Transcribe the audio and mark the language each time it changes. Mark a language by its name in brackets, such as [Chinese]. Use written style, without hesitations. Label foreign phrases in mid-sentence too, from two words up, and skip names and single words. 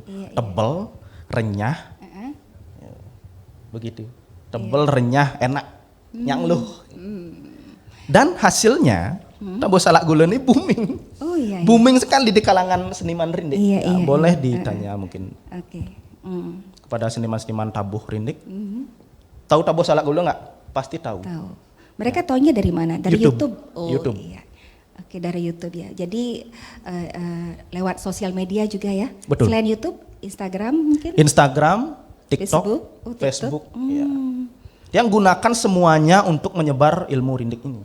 [Indonesian] Tebel, renyah. Ya, begitu. Tebel, renyah, enak. Nyangluh. Dan hasilnya tabuh salak gula ini booming. Oh iya. Booming sekali di kalangan seniman rindik. Iya. Boleh ditanya mungkin Oke. kepada seniman-seniman tabuh rindik. Tahu tabuh salak gula nggak? Pasti tahu. Tahu. Mereka taunya dari mana? Dari YouTube. Oh, YouTube. Iya. Oke, dari YouTube ya. Jadi lewat sosial media juga ya. Betul. Selain YouTube, Instagram mungkin. Instagram, TikTok, Facebook? Oh, TikTok. Facebook. Ya. Yang gunakan semuanya untuk menyebar ilmu rindik ini.